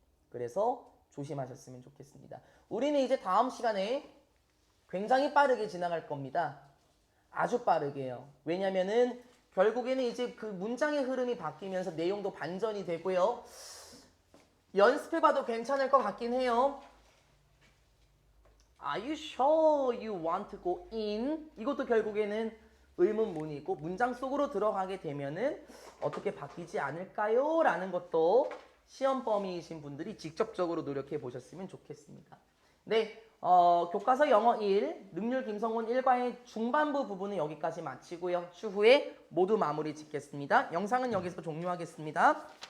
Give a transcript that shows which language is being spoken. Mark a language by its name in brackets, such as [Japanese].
[Korean] 그래서 조심하셨으면 좋겠습니다. 우리는 이제 다음 시간에 굉장히 빠르게 지나갈 겁니다. 아주 빠르게요. 왜냐면은 결국에는 이제 그 문장의 흐름이 바뀌면서 내용도 반전이 되고요. 연습해봐도 괜찮을 것 같긴 해요. [English] Are you sure you want to go in? [Korean] 이것도 결국에는 의문문이고 문장 속으로 들어가게 되면은 어떻게 바뀌지 않을까요? 라는 것도 시험범위이신 분들이 직접적으로 노력해 보셨으면 좋겠습니다. 네, 교과서 영어 1, 능률 김성훈 1과의 중반부 부분은 여기까지 마치고요. 추후에 모두 마무리 짓겠습니다. 영상은 여기서 종료하겠습니다.